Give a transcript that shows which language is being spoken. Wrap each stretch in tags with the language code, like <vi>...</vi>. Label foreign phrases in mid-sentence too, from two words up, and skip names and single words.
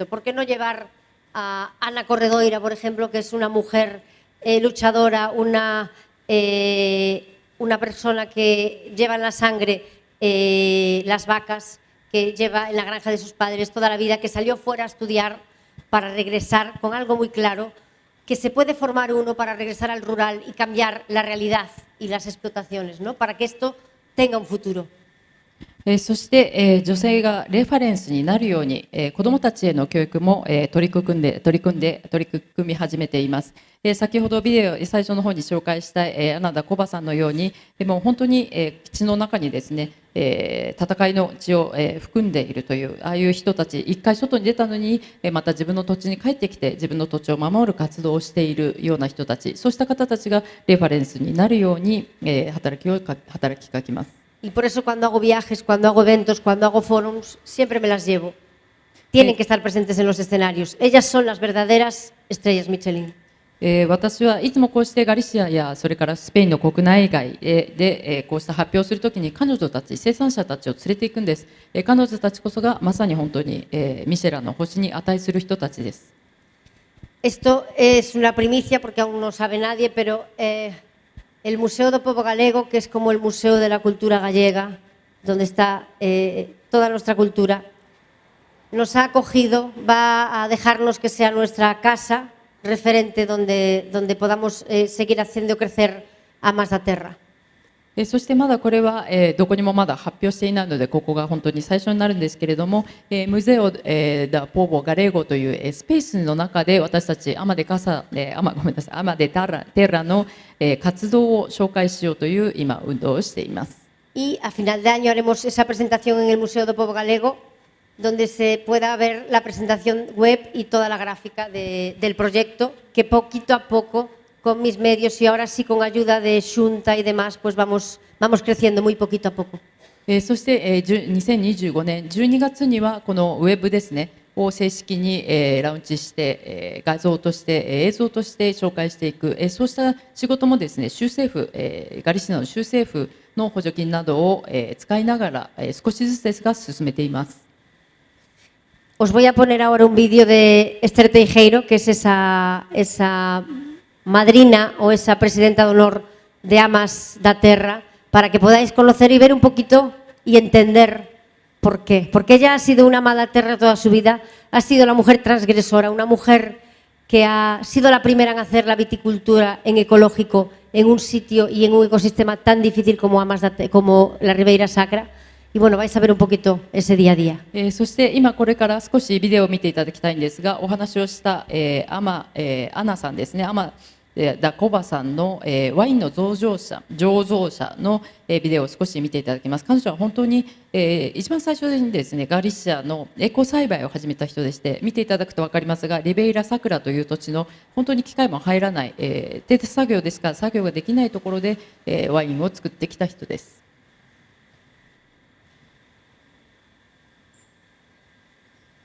<es>¿Por qué no llevar a Ana Corredoira, por ejemplo, que es una mujer luchadora, una persona que lleva en la sangre las vacas, que lleva en la granja de sus padres toda la vida, que salió fuera a estudiar para regresar con algo muy claro, que se puede formar uno para regresar al rural y cambiar la realidad y las explotaciones, ¿no? Para que esto tenga un futuro.</es> <ja>そして、女性がレファレンスになるように、子どもたちへの教育も、取り組み始めています。先ほどビデオ最初の方に紹介した、穴田コバさんのように、もう本当に、血の中にですね、戦いの血を、含んでいるというああいう人たち、一回外に出たのに、また自分の土地に帰ってきて自分の土地を守る活動をしているような人たち、そうした方たちがレファレンスになるように、働きかけます。</ja> <es>Y por eso cuando hago viajes, cuando hago eventos, cuando hago forums, siempre me las llevo. Tienen que estar presentes en los escenarios. Ellas son las verdaderas estrellas Michelin.</es> <ja>私はいつもこうしてガリシアやそれからスペインの国内外でこうした発表をするときに彼女たち、生産者たちを連れていくんです。彼女たちこそがまさに本当にミシェランの星に値する人たちです。</ja> <es>Esto es una primicia porque aún no sabe nadie, pero el Museo do Povo Galego, que es como el Museo de la Cultura Gallega, donde está toda nuestra cultura, nos ha acogido, va a dejarnos que sea nuestra casa referente donde podamos seguir haciendo crecer a más la tierra.</es> <ja>そしてまだこれはどこにもまだ発表していないのでここが本当に最初になるんですけれども、ムゼオ・ダ・ポーボ・ガレーゴというスペースの中で私たちアマデテラの活動を紹介しようという今運動をしています。</ja> <es>Y a final de año haremos esa presentación en el Museo do Povo Galego, donde se pueda ver la presentación web y toda la gráfica del proyecto, que poquito a poco, con mis medios y ahora sí con ayuda de Xunta y demás, pues vamos creciendo muy poquito a poco.</es> <ja>そして2025年12月にはこのウェブですねを正式にラウンチして画像として映像として紹介していく、そうした仕事もですね州政府ガリシアの州政府の補助金などを使いながら少しずつですが進めています。</ja> <es>Os voy a poner ahora un vídeo de Esther Teijeiro, que es esa madrina o esa presidenta de honor de Amas da Terra, para que podáis conocer y ver un poquito y entender por qué. Porque ella ha sido una</es> <gl>ama da terra</gl> <es>toda su vida, ha sido la mujer transgresora, una mujer que ha sido la primera en hacer la viticultura en ecológico en un sitio y en un ecosistema tan difícil como la Ribeira Sacra. Y bueno, vais a ver un poquito ese día a día.</es> <ja>そして今これから少しビデオを見ていただきたいんですが、お話をしたアナさんですね、アマダコバさんのワインの醸造者のビデオを少し見ていただきます。彼女は本当に一番最初にですねガリシアのエコ栽培を始めた人でして、見ていただくと分かりますがリベイラサクラという土地の本当に機械も入らない手作業ですから作業ができないところでワインを作ってきた人です。</ja>